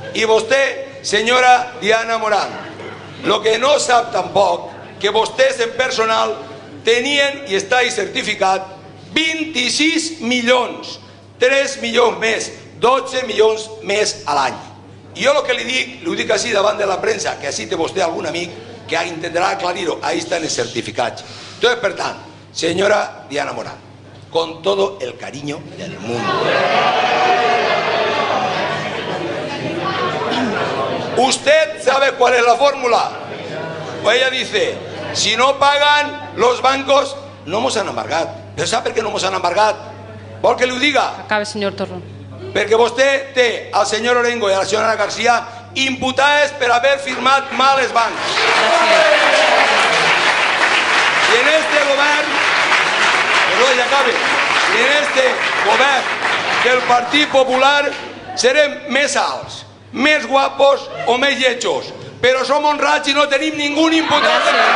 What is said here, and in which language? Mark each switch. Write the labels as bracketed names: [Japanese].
[Spanish] Y usted, señora Diana Moran, lo que no sabe tampoco, [Catalan] que vostès en personal tenien, i està ahí certificat, 26 milions, 3 milions més, 12 milions més a l'any. I jo el que li dic així davant de la premsa, que així té vostè algun amic que intentarà aclarir-ho, ahí estan els certificats. [Spanish] Entonces, [Catalan] per tant, [Spanish] señora Diana Morán, con todo el cariño del mundo, ¿usted sabe cuál es la fórmula? Pues ella dice, si no pagan los bancos, [Catalan] no mos han embargat. Però sap per què no mos han embargat? Vol que li ho diga? Acabe, senyor Torró. Perquè vostè té al senyor Orengo i a la senyora García imputades per haver firmat mal els bancs. I en este govern, perdó, ja acabe, i en este govern del Partit Popular serem més alts, més guapos o més lletjos, però som honrats i no tenim ningú imputat.